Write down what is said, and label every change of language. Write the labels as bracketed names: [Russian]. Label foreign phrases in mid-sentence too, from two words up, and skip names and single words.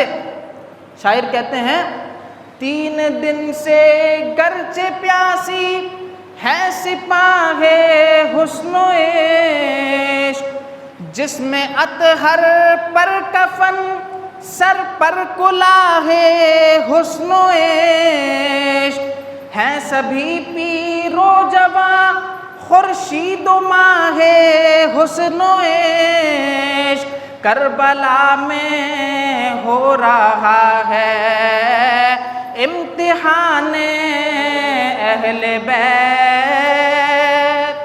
[Urdu] شاعر کہتے ہیں 3 دن سے گرچہ پیاسی ہے سپاہ حسن و عشق، جس میں اطہر پر کفن سر پر کلاه حسن و عشق، ہیں سبھی پیر و جواں خورشید و ماہ حسن و عشق، کربلا میں ہو رہا ہے امتحان اہل بیت.